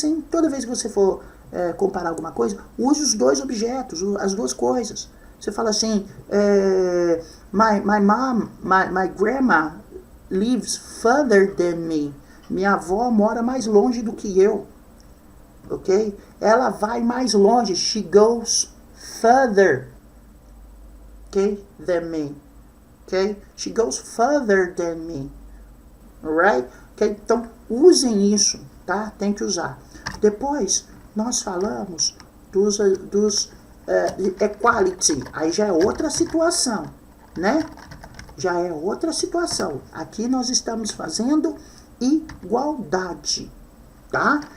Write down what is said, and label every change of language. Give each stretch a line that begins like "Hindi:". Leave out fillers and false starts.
Portuguese: Toda vez que você for comparar alguma coisa, use os dois objetos, as duas coisas. Você fala assim,
English: my grandma lives further than me.
Portuguese: Minha avó mora mais longe do que eu. Ok? Ela vai mais longe.
English: She goes further, okay, than me. Okay? She goes further than me.
Portuguese: Alright? Okay? Então, usem isso, tá? Tem que usar. Depois, nós falamos dos equality. Aí já é outra situação, né? Já é outra situação. Aqui nós estamos fazendo igualdade, tá?